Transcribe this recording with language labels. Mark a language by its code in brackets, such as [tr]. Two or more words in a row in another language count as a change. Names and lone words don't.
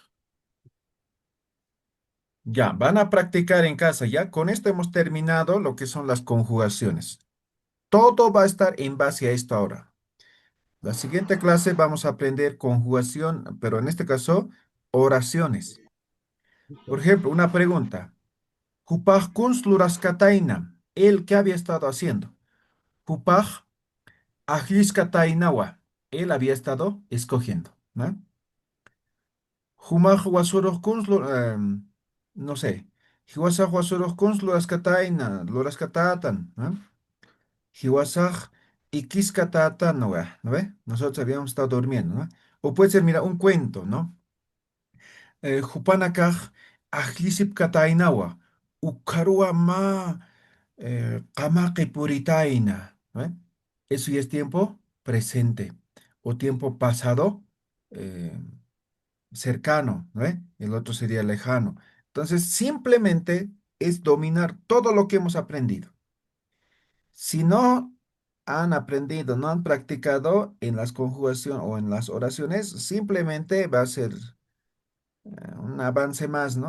[es] Ya, van a practicar en casa, ¿ya? Con esto hemos terminado lo que son las conjugaciones. Todo va a estar en base a esto ahora. La siguiente clase vamos a aprender conjugación, pero en este caso, oraciones. Por ejemplo, una pregunta. [ay] Hupaj kunsluraskataina. [es] ¿Él qué había estado haciendo? [ay] Hupaj ajliskatainawa. [es] Él había estado escogiendo, ¿no? [ay] Humaj wasuruj [es] no sé. [ay] Hiwasaj wasuruj kunsluraskataina, luraskatatan, ¿no? Hiwasaj ikiskatatan, [es] ¿no ve? Nosotros habíamos estado durmiendo, ¿no? O puede ser, mira, un cuento, ¿no? [ay] Jupanakaj ajlisip katainawa. Ukarua ma kamaki puritaina, [es] ¿no? Eso ya es tiempo presente o tiempo pasado eh, cercano, ¿no? El otro sería lejano. Entonces, simplemente es dominar todo lo que hemos aprendido. Si no han aprendido, no han practicado en las conjugaciones o en las oraciones, simplemente va a ser un avance más, ¿no?